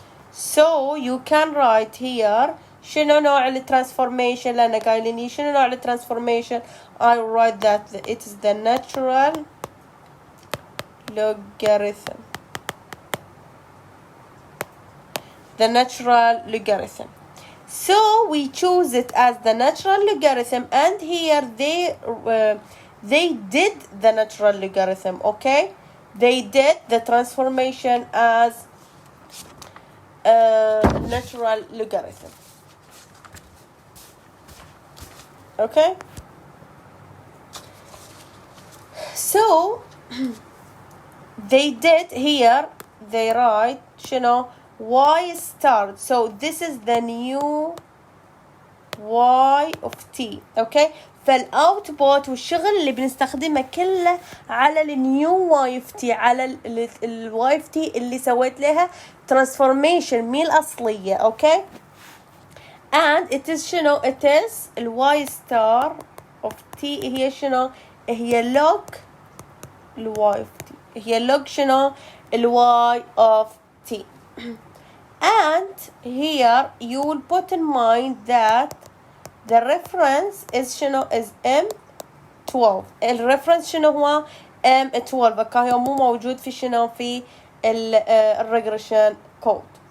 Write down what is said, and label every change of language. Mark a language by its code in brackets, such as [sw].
[en] So you can write here [ar] شنو نوع الترانسفورميشن، لأن قايلين شنو نوع الترانسفورميشن. [en] I write that it is the natural logarithm. The natural logarithm. So we choose it as the natural logarithm, and here they did the natural logarithm. Okay, they did the transformation as natural logarithm. Okay, so they did here, they write شنو y star. So this is the new y of t. [ar] Okay, فالاوتبوت والشغل اللي بنستخدمه كله على النيو واي اف تي، على الواي اف تي اللي سويت لها ترانسفورميشن من الاصليه. [en] Okay, and it is شنو، it is الواي star of t هي شنو، هي log الواي of t، هي log شنو الواي of t. And here you will put in mind that the reference is شنو is M12. [ar] الريفرنس شنو هو M12. فكاهو مو موجود في شنو في الريجريشن كود.